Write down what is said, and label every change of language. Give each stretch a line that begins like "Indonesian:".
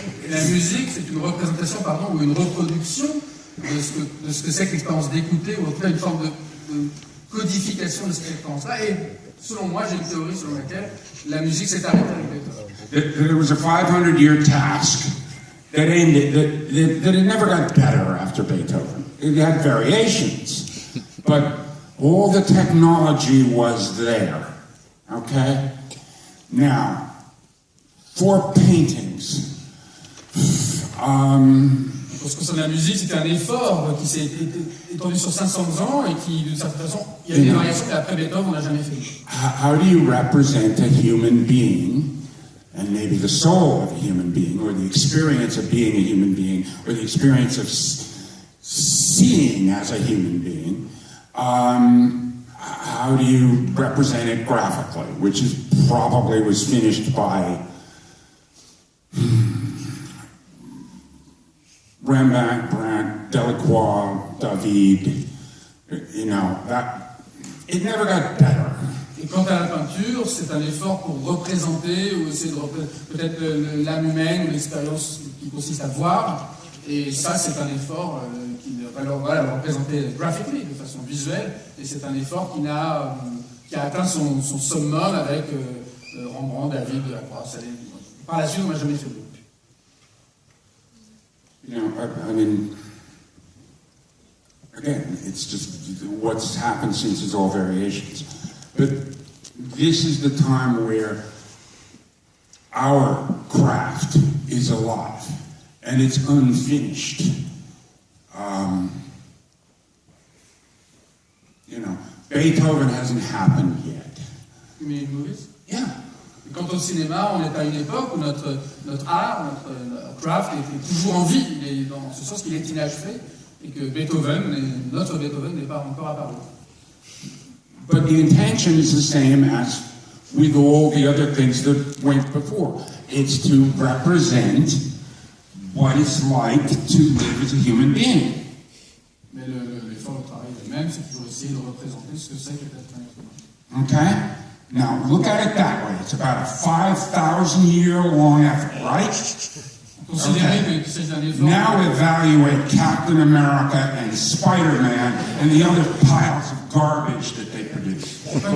French: La musique, c'est une représentation, ou une reproduction de ce que c'est que l'expérience d'écouter, ou en tout cas une forme de codification de cette expérience-là. Et selon moi, j'ai une théorie selon laquelle la musique s'est arrêtée avec Beethoven.
English: There was a 500-year task that ended, that it never got better after Beethoven. It had variations, but all the technology was there. Okay? Now, for paintings,
French: Pour ce qui concerne la musique, c'était un effort qui s'est étendu sur 500 ans et qui, d'une certaine façon, il y a des variations qu'après Beethoven, on n'a jamais fait.
English: How do you represent a human being, and maybe the soul of a human being, or the experience of being a human being, or the experience of seeing as a human being? How do you represent it graphically, which probably was finished by Rembrandt, Brandt, Delacroix, David, that it never got better.
French: Et quant à la peinture, c'est un effort pour représenter ou essayer de peut-être l'âme humaine ou l'expérience qui consiste à voir. Et ça, c'est un effort qui va le représenter graphiquement, de façon visuelle. Et c'est un effort qui a atteint son summum avec Rembrandt, David, Delacroix. Par la suite, on n'a jamais fait d'autre.
English: I mean, again, it's just what's happened since is all variations. But this is the time where our craft is alive and it's unfinished. Beethoven hasn't happened yet.
French: Mais une mauvaise?
English: Yeah.
French: Quant au cinéma, on est à une époque où notre art, notre craft est toujours en vie. Il est dans ce sens qu'il est inachevé et que notre Beethoven n'est pas encore apparu.
English: But the intention is the same as with all the other things that went before. It's to represent what it's like to live as a human being.
French: Mais l'effort de travail est le même, c'est toujours essayer de représenter ce que c'est que d'être un être humain.
English: Okay? Now, look at it that way. It's about a 5,000-year-long effort, right? Okay. Now evaluate Captain America and Spider-Man and the other piles of garbage that they produce.